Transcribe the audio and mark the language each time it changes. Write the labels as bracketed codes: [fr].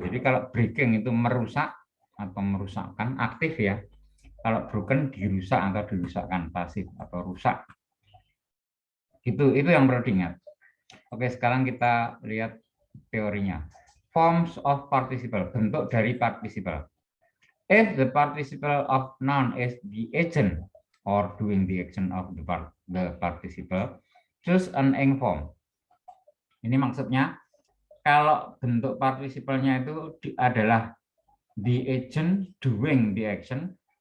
[id] Jadi kalau breaking itu merusak atau merusakkan, aktif ya. Kalau broken dirusak atau dirusakkan, pasif atau rusak. Itu yang perlu diingat. Oke, sekarang kita lihat teorinya. [en] Forms of participle, [id] bentuk dari [en] participle. If the participle of noun is the agent or doing the action of the participle, choose an ing form. [id] Ini maksudnya kalau bentuk participalnya itu adalah [en] the agent doing the action,